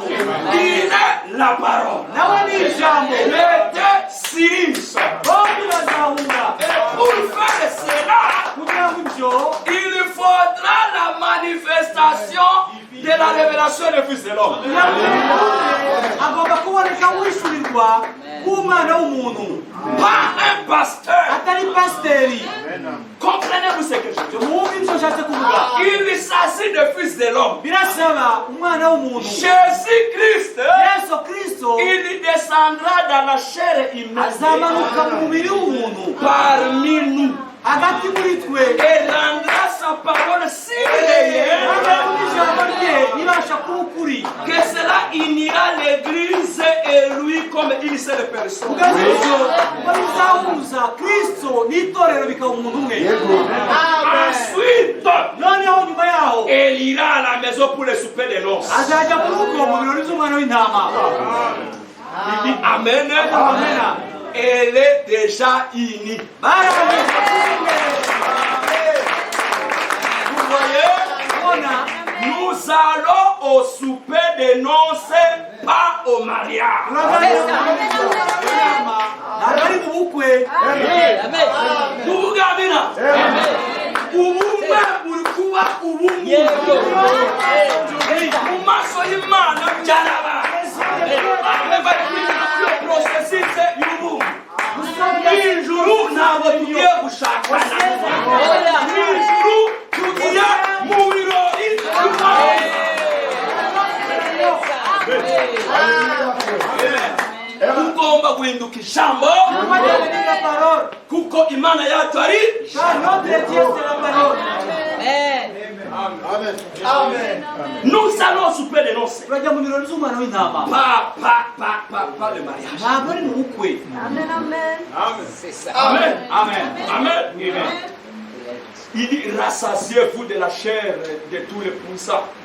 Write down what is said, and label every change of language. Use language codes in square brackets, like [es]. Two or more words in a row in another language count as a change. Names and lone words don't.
[fr] Il est la parole. [rw] nawe ni ijambo. [fr] Les deux s'unissent. [rw] bombi bazahura. [fr] Et pour faire cela, [rw] kugira ngo ibyo [fr] il faudra la manifestation de la révélation du Fils de l'homme. [rw] agomba kuboneka wishyurirwa k'umwana w'umuntu, [fr] Pas un pasteur. [rw] atari pasiteri. [fr] Comprenez-vous ce que je dis? [rw] mwumve ibyo nshatse kuvuga. [fr] Il s'agit du Fils de l'homme. [rw] birasaba umwana w'umuntu [fr] Jésus-Christ, [rw] yesu kristo [fr] il descendra dans la chair humaine [rw] azamanuka mu mubiri w'umuntu [fr] parmi nous [rw] hagati muri twe, [fr] et rendra sa parole si réelle [rw] hagati n'ijambo rye ribasha kuba ukuri, [fr] que cela unira l'église et lui comme une seule personne. [rw] kugeza ibyo ngo bizahuza kristo n'itorero bikaba umuntu umwe. [fr] Ensuite, [rw] noneho nyuma yaho [fr] il ira à la maison pour le souper de noces. [rw] azajya mu rugo mu birori by'umwana w'intama. Amen. Amen. [fr] Elle est déjà unie. Vous voyez, nous allons au souper de noces, pas au mariage. [rw] Ubugabira. Ubumwe buri kuba ubumwe. Mu maso y'Imana byarabaye. [fr] Le processus y'ubumwe. [rw] Ijuru ntabwo tugiye gushakana. Ijuru tugiye mu birori tugomba guhinduka ijambo kuko Imana yacu ari. [fr] Nous allons souper de noces. Pas le mariage. Amen, amen. Amen. Amen. Amen. Il dit rassasiez-vous de la chair de tous les puissants.